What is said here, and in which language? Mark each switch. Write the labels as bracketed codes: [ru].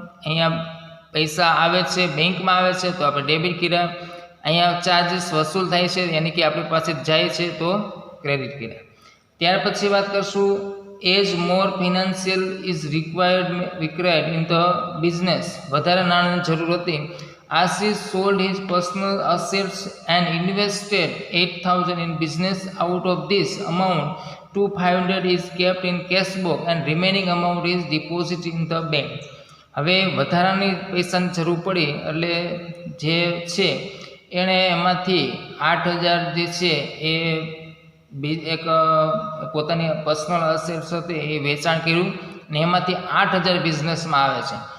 [gu] અહીંયા પૈસા આવે છે, બેંકમાં આવે છે તો આપણે ડેબિટ કર્યા. અહીંયા ચાર્જીસ વસૂલ થાય છે યાની કે આપણી પાસે જાય છે તો ક્રેડિટ કર્યા. ત્યાર પછી વાત કરશું [en] As more financial is required in the business. [gu] વધારે નાણાંની જરૂર હતી. [en] Ashish sold his personal assets and invested 8000 in business. Out of this amount 2500 is kept in cash box and remaining amount is deposited in the bank. [gu] હવે વધારાની પૈસાની જરૂર પડી એટલે જે છે એણે એમાંથી 8000 જે છે એ એક પોતાની પર્સનલ અસેટ્સ હતી એ વેચાણ કર્યું ને એમાંથી 8000 બિઝનેસમાં આવે છે.